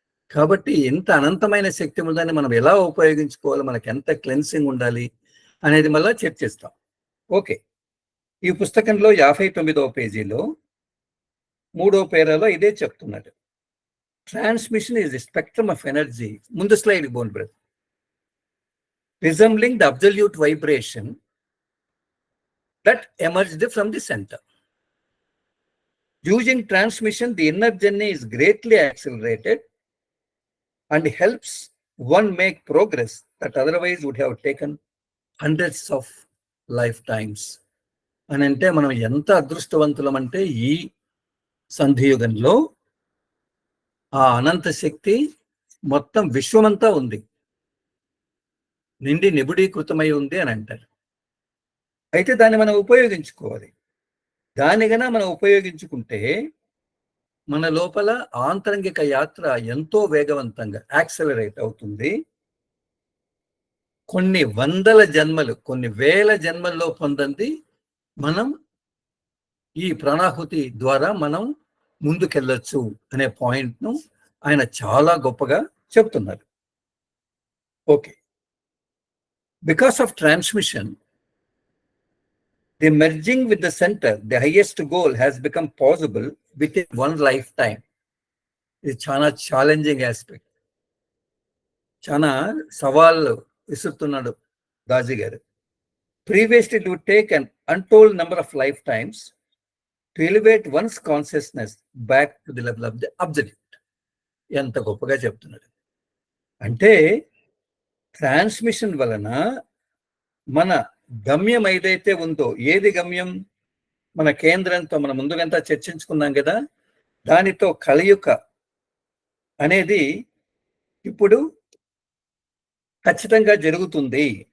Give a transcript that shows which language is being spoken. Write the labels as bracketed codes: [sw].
[te] కాబట్టి ఎంత అనంతమైన శక్తి ఉందని మనం ఎలా ఉపయోగించుకోవాలి, మనకి ఎంత క్లెన్సింగ్ ఉండాలి అనేది మళ్ళీ చర్చిస్తాం. ఓకే, ఈ పుస్తకంలో 59వ పేజీలో 3వ పేరాలో ఇదే చెప్తున్నాడు. [en] Transmission is the spectrum of energy. [te] ముందు slide bone brother. [en] resembling the absolute vibration that emerged from the center. Using transmission, the inner journey is greatly accelerated and helps one make progress that otherwise would have taken hundreds of lifetimes. [te] అని అంటే మనం ఎంత అదృష్టవంతులం అంటే ఈ సంధియుగంలో ఆ అనంత శక్తి మొత్తం విశ్వమంతా ఉంది, నిండి నిబుడీకృతమై ఉంది అని అంటారు. అయితే దాన్ని మనం ఉపయోగించుకోవాలి. దానిగన మనం ఉపయోగించుకుంటే మన లోపల ఆంతరంగిక యాత్ర ఎంతో వేగవంతంగా యాక్సలరేట్ అవుతుంది. కొన్ని వందల జన్మలు, కొన్ని వేల జన్మల్లో పొందంది మనం ఈ ప్రాణాహుతి ద్వారా మనం ముందుకెళ్ళొచ్చు అనే పాయింట్ను ఆయన చాలా గొప్పగా చెప్తున్నారు. [en] Okay, because of transmission, the merging with the center, the highest goal, has become possible within one lifetime. [te] ఇది చాలా ఛాలెంజింగ్ ఆస్పెక్ట్, చాలా సవాళ్ళు విసురుతున్నాడు దాజీ గారు. [en] Previously, it would take an untold number of lifetimes to elevate one's consciousness back to the level of the absolute. [te] ఎంత గొప్పగా చెప్తున్నాడు అంటే, transmission వలన మన గమ్యం ఏదైతే ఉందో, ఏది గమ్యం? మన కేంద్రంతో మనం ముందుగంతా చర్చించుకున్నాం కదా, దానితో కలయిక అనేది ఇప్పుడు ఖచ్చితంగా జరుగుతుంది.